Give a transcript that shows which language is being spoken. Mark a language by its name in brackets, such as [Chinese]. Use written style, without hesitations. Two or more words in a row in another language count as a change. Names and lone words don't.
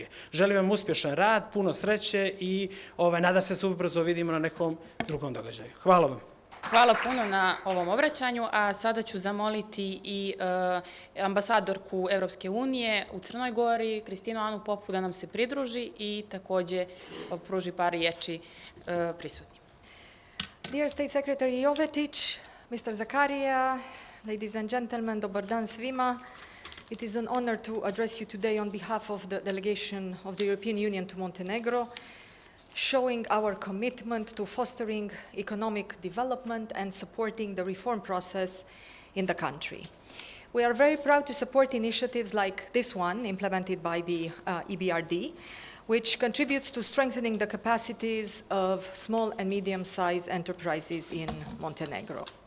[Serbian] Želim vam uspješan rad, puno sreće i nadam se ubrzo vidimo na nekom drugom događaju. Hvala vam. Hvala puno na ovom obraćanju, a sada ću zamoliti i ambasadorku Evropske unije u Crnoj Gori, Kristinu Anu Popu, da nam se pridruži i također pruži par riječi prisutnim. [English] Dear State Secretary Jovetić, Mr. Zakaria, ladies and gentlemen, [Serbian] dobar dan svima. [English] It is an honor to address you today on behalf of the delegation of the European Union to Montenegro, showing our commitment to fostering economic development and supporting the reform process in the country. We are very proud to support initiatives like this one implemented by the EBRD, which contributes to strengthening the capacities of small and medium-sized enterprises in Montenegro.